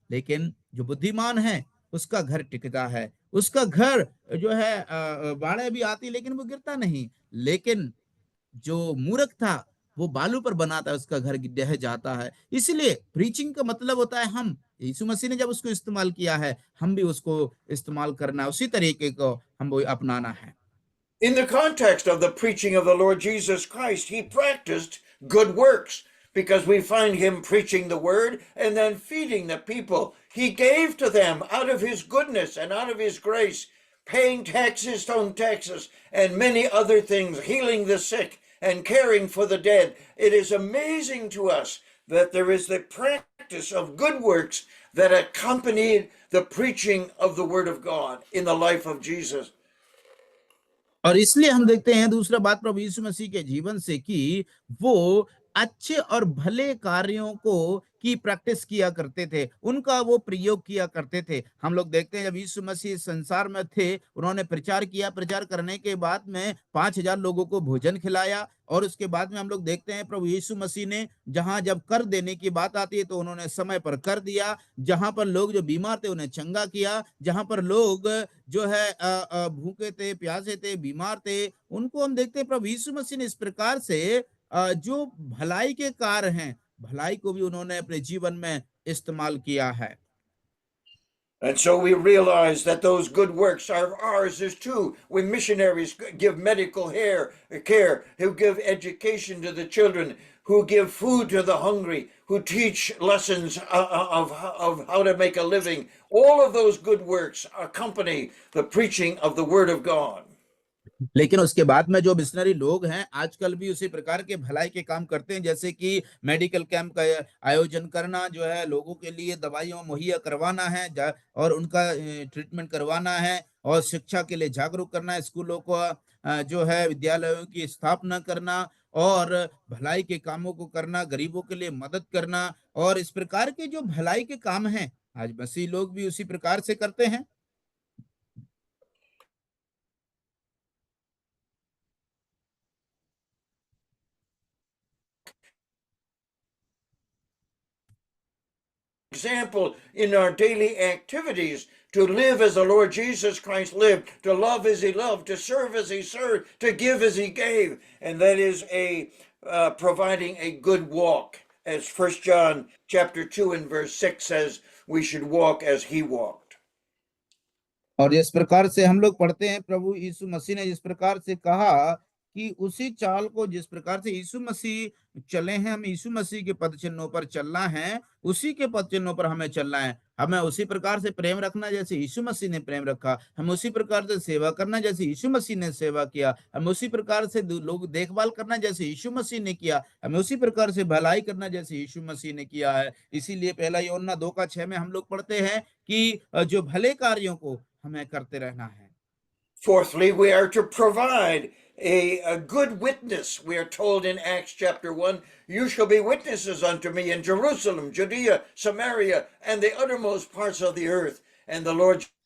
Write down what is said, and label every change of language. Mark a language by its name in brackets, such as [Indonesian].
[Hindi] लेकिन जो बुद्धिमान है उसका घर टिकता है, उसका घर जो है बाढ़ भी आती लेकिन वो गिरता नहीं। लेकिन जो मूर्ख था वो बालू पर बनाता है, उसका घर ढह जाता है। इसलिए प्रीचिंग का मतलब होता है, हम यीशु मसीह ने जब उसको इस्तेमाल किया है, हम भी उसको इस्तेमाल करना, उसी तरीके को हम वो अपनाना है। [English] In the context of the preaching of the Lord Jesus Christ, he practiced good works because we find him preaching the word and then feeding the people. He gave to them out of his goodness and out of his grace, paying taxes on taxes and many other things, healing the sick and caring for the dead. It is amazing to us that there is the practice of good works that accompanied the preaching of the word of God in the life of Jesus. [Hindi] और इसलिए हम देखते हैं दूसरा बात प्रभु यीशु मसीह के जीवन से कि वो अच्छे और भले कार्यों को की प्रैक्टिस किया करते थे, उनका वो प्रयोग किया करते थे। हम लोग देखते हैं जब यीशु मसीह संसार में थे, उन्होंने प्रचार किया, प्रचार करने के बाद में 5000 लोगों को भोजन खिलाया। और उसके बाद में हम लोग देखते हैं प्रभु यीशु मसीह ने जहां जब कर देने की बात आती है तो उन्होंने समय पर कर दिया। जहां पर लोग जो बीमार थे उन्हें चंगा किया, जहां पर लोग जो है भूखे थे, प्यासे थे, बीमार थे, उनको हम देखते हैं प्रभु यीशु मसीह ने इस प्रकार से जो भलाई के कार्य हैं, भलाई को भी उन्होंने अपने जीवन में इस्तेमाल किया है। [English] And so we realize that those good works are ours as too. When missionaries give medical care, who give education to the children, who give food to the hungry, who teach lessons of how to make a living, all of those good works accompany the preaching of the Word of God. [Hindi] लेकिन उसके बाद में जो missionary लोग हैं आजकल भी उसी प्रकार के भलाई के काम करते हैं, जैसे कि मेडिकल कैंप का आयोजन करना, जो है लोगों के लिए दवाइयां मुहैया करवाना है और उनका ट्रीटमेंट करवाना है, और शिक्षा के लिए जागरूक करना है, स्कूलों को जो है विद्यालयों की स्थापना करना और भलाई के कामों को करना, गरीबों के लिए मदद करना, और इस प्रकार के जो भलाई के काम हैं आज मसीह लोग भी उसी प्रकार से करते हैं। [English] Example in our daily activities to live as the Lord Jesus Christ lived, to love as he loved, to serve as he served, to give as he gave, and that is providing a good walk, as 1 John chapter 2 and verse 6 says, we should walk as he walked. [Hindi] और जिस प्रकार से हम लोग पढ़ते हैं, प्रभु यीशु मसीह ने जिस प्रकार से कहा कि उसी चाल को जिस प्रकार से यीशु मसीह चले हैं, हमें यीशु मसीह के पद चिन्हों पर चलना है, उसी के पद चिन्हों पर हमें चलना है। हमें उसी प्रकार से प्रेम रखना जैसे यीशु मसीह ने प्रेम रखा, हमें उसी प्रकार से सेवा करना जैसे यीशु मसीह ने सेवा किया, हमें उसी प्रकार से लोग देखभाल करना जैसे यीशु मसीह ने किया, हमें उसी प्रकार से भलाई करना जैसे यीशु मसीह ने किया है। इसीलिए पहला यूहन्ना 2:6 में हम लोग पढ़ते हैं कि जो भले कार्यों को हमें करते रहना है। [English] Fourthly, we are to provide a good witness. We are told in Acts chapter 1, you shall be witnesses unto me in Jerusalem, Judea, Samaria, and the uttermost parts of the earth. And the Lord